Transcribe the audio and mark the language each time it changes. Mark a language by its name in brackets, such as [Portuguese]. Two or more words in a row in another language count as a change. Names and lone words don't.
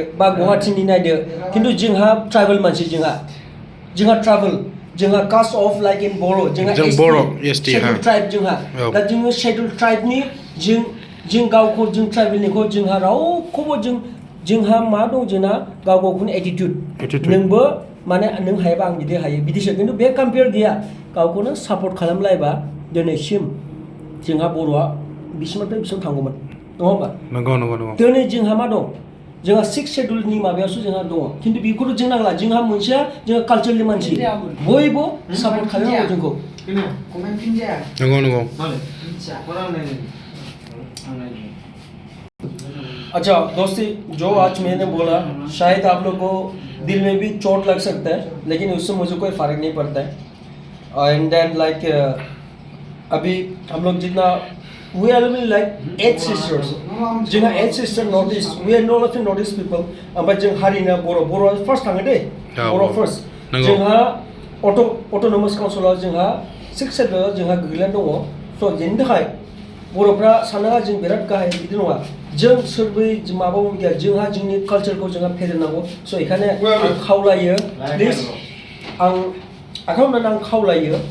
[Bodo] बा गुवाहाटीनि नायदो खिन्थु जोंहा ट्राइबेल मानसि जोंहा ट्राइबेल जोंहा [English] caste of like in [Bodo] बर' जोंहा [English] schedule tribe [Bodo] जोंहा दा जोङो शेड्युल ट्राइबनि जों गावखौ जों ट्राइबेलनिखौ जोंहा रावखौबो जोंहा मा दं जोंना गाव गावखौनो एटिटिउड नोंबो माने नों हायोबा आं बिदि हायो बिदिसो खिन्थु बे कम्पेयार गैया गावखौनो सापर्ट खालामलायबा दिनैसिम जोंहा बर'आ बिसिमनिफ्राय बिसिम थांगौमोन नङा होमबा नंगौ दिनै जोंहा मा दं जोंहा 6 शेड्युलनि माबायावसो जोंहा दङ खिन्थु बेखौथ' जों नांला जोंहा मोनसेया जोंहा कालचारनि मानसि बयबो सापर्ट खालामनांगौ जोंखौ नंगौ [Hindi] अच्छा दोस्ती जो आज मैंने बोला शायद आप लोग को दिल में भी चोट लग सकता है लेकिन उससे मुझे कोई फ़र्क नहीं पड़ता [English] है and then like [Hindi] अभी हम लोग जितना [English] we are like 8 sisters जोंहा 8 sister north east we are not of north east people [Bodo] ओमफ्राय जों हारिना बर' first थाङो दे बर' first जोंहा [English] autonomous councilआव [Bodo] जोंहा 6 शेड्युलाव जोंहा गोग्लैनानै दङ स' बेनि थाखाय बर'फ्रा साननाङा जों बिराद गाहाय बिदि नङा जों सोरबै माबा गैया जोंहा जोंनि कालचारखौ जोंहा फेदेरनांगौ स' बेखायनो आं खावलायो प्लिज आं आखायाव हमनानै आं खावलायो